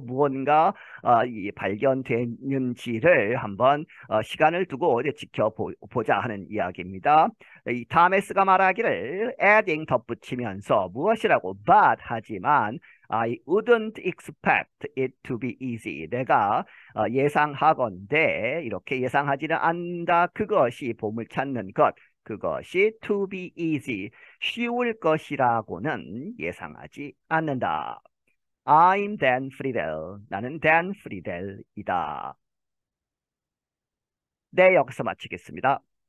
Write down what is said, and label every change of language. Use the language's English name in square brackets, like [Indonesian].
[Korean] 무언가 이 발견되는지를 한번 시간을 두고 이제 지켜보자 하는 이야기입니다. 이 타메스가 말하기를 [English] adding, [Korean] 덧붙이면서 무엇이라고? [English] But, [Korean] 하지만 [English] I wouldn't expect it to be easy. [Korean] 내가 예상하건대, 이렇게 예상하지는 않는다. 그것이 보물 찾는 것, 그것이 [English] to be easy, [Korean] 쉬울 것이라고는 예상하지 않는다. [English] I'm Dan Friedel. [Korean] 나는 Dan Friedel이다. 네, 여기서 마치겠습니다.